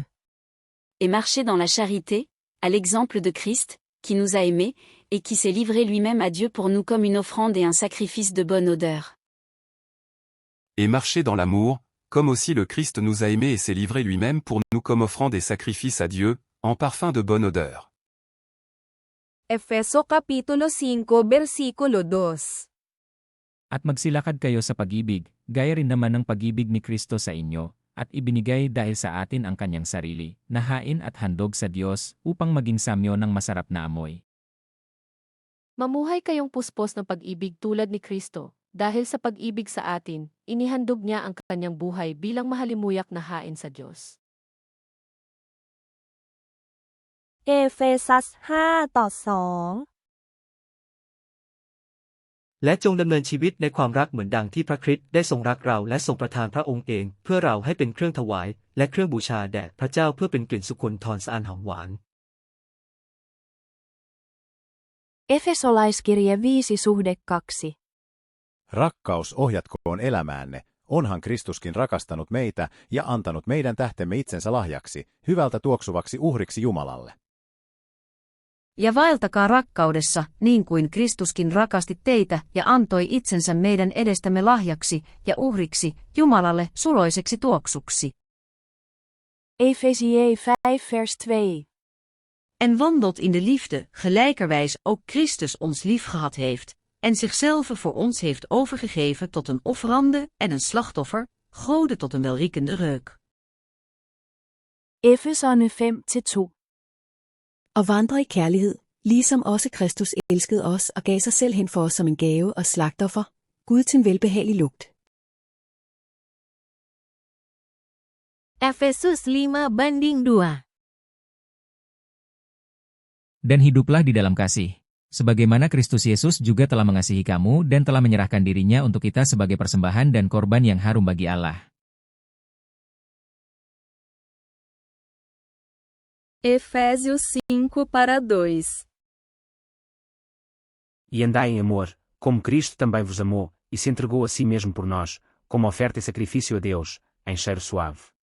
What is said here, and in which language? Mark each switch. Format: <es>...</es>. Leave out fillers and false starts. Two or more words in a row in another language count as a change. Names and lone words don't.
<fr>Et marchez dans la charité, à l'exemple de Christ, qui nous a aimés, et qui s'est livré lui-même à Dieu pour nous comme une offrande et un sacrifice de bonne odeur. Et marchez dans l'amour, comme aussi le Christ nous a aimés et s'est livré lui-même pour nous comme offrande et sacrifice à Dieu, en parfum de bonne odeur.</fr> <tl>Efeso Kapitulo 5 versikulo 2. At magsilakad kayo sa pag-ibig, gaya rin naman ng pag-ibig ni Kristo sa inyo, at ibinigay dahil sa atin ang kanyang sarili, na hain at handog sa Diyos, upang maging samyo ng masarap na amoy. Mamuhay kayong puspos ng pag-ibig tulad ni Kristo, dahil sa pag-ibig sa atin, inihandog niya ang kanyang buhay bilang mahalimuyak na hain sa Diyos.</tl> <th>Ephesus 5:2. และจงดำเนินชีวิตในความรักเหมือนดังที่พระคริสต์ได้ทรงรักเราและทรงประทานพระองค์เองเพื่อเราให้เป็นเครื่องถวายและเครื่องบูชาแด่พระเจ้าเพื่อเป็นกลิ่นสุคนทอนสะอาดหอมหวาน</th> <fi>Efesolaiskirje 5:2. Rakkaus ohjatkoon elämäänne, onhan Kristuskin rakastanut meitä ja antanut meidän tähtemme itsensä lahjaksi, hyvältä tuoksuvaksi uhriksi Jumalalle. Ja vaeltakaa rakkaudessa, niin kuin Kristuskin rakasti teitä ja antoi itsensä meidän edestämme lahjaksi ja uhriksi, Jumalalle suloiseksi tuoksuksi.</fi> <nl>Efesië 5:2. En wandelt in de liefde, gelijkerwijs ook Christus ons liefgehad heeft, en zichzelf voor ons heeft overgegeven tot een offerande en een slachtoffer, Gode tot een welriekende reuk.</nl> <da>Efeserne 5:2. Og vandre i kærlighed, ligesom også Kristus elskede os og gav sig selv hen for os som en gave og slagtoffer, Gud til en velbehagelig lugt.</da> <id>Efesus 5:2. Dan hiduplah di dalam kasih. Sebagaimana Kristus Yesus juga telah mengasihi kamu dan telah menyerahkan dirinya untuk kita sebagai persembahan dan korban yang harum bagi Allah.</id> <pt>Efésios 5:2. E andai em amor, como Cristo também vos amou, e se entregou a si mesmo por nós, como oferta e sacrifício a Deus, em cheiro suave.</pt>